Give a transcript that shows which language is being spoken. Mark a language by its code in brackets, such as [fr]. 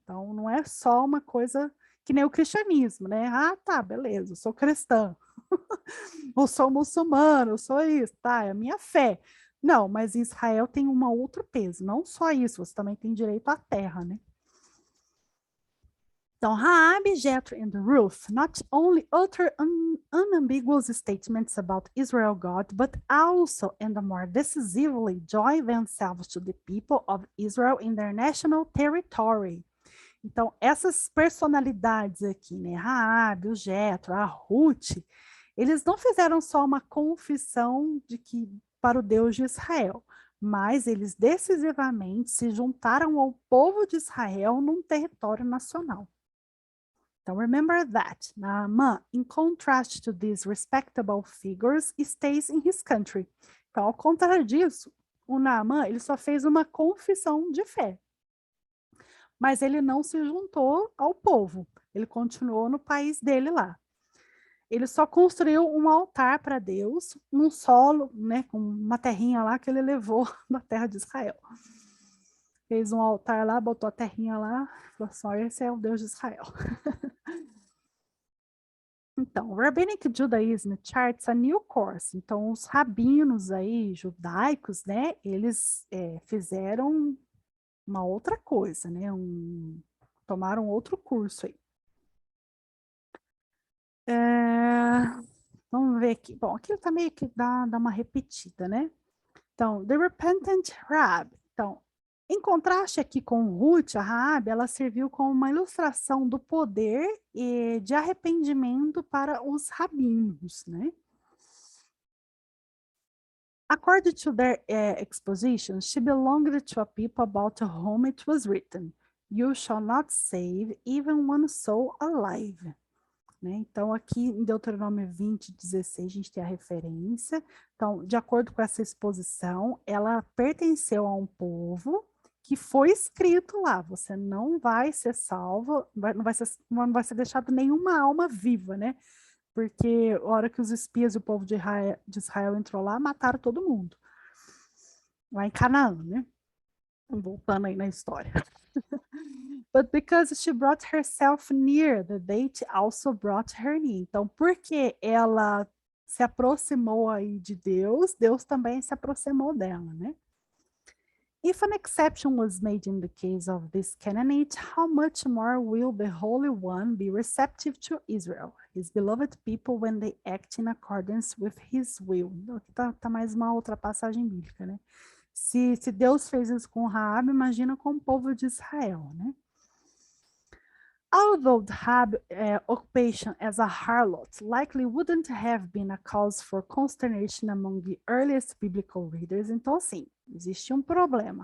[pt] Então, não é só uma coisa que nem o cristianismo, né? Ah, tá, beleza, eu sou cristã. Ou sou muçulmano, eu sou isso, tá, é a minha fé. Não, mas Israel tem um outro peso. Não só isso, você também tem direito à terra, né? Então, [en] Raabe, Jethro, and Ruth not only utter unambiguous statements about Israel God, but also, and more decisively, join themselves to the people of Israel in their national territory. [pt] Então, essas personalidades aqui, né, Raabe, o Jethro, a Ruth, eles não fizeram só uma confissão de que para o Deus de Israel, mas eles decisivamente se juntaram ao povo de Israel num território nacional. Então, [en] remember that Naaman, in contrast to these respectable figures, stays in his country. [pt] Então, ao contrário disso, o Naaman, ele só fez uma confissão de fé. Mas ele não se juntou ao povo. Ele continuou no país dele lá. Ele só construiu um altar para Deus, num solo, né, com uma terrinha lá que ele levou da terra de Israel. Fez um altar lá, botou a terrinha lá, falou assim, esse é o Deus de Israel. Então, [en] Rabbinic Judaism charts a new course. [pt] Então, os rabinos aí, judaicos, né, eles fizeram uma outra coisa, né, tomaram outro curso aí. Vamos ver aqui. Bom, aqui tá meio que dá uma repetida, né? Então, [en] The Repentant Rab. [pt] Então, em contraste aqui com Ruth, a Raab, ela serviu como uma ilustração do poder e de arrependimento para os rabinos, né? [en] According to their exposition, she belonged to a people about whom it was written, "You shall not save even one soul alive." [pt] Né? Então, aqui em Deuteronômio 20:16, a gente tem a referência. Então, de acordo com essa exposição, ela pertenceu a um povo que foi escrito lá, você não vai ser salvo, não vai ser deixado nenhuma alma viva, né? Porque a hora que os espias e o povo de Israel entrou lá, mataram todo mundo. Lá em Canaã, né? Voltando aí na história. [en] But because she brought herself near, the date also brought her near. [pt] Então, porque ela se aproximou aí de Deus, Deus também se aproximou dela, né? [en] If an exception was made in the case of this Canaanite, how much more will the Holy One be receptive to Israel, his beloved people, when they act in accordance with his will? [pt] Tá mais uma outra passagem bíblica, né? Se Deus fez isso com Raabe, imagina com o povo de Israel, né? [en] Although Rahab's occupation as a harlot likely wouldn't have been a cause for consternation among the earliest biblical readers, [pt] então, assim, existia um problema.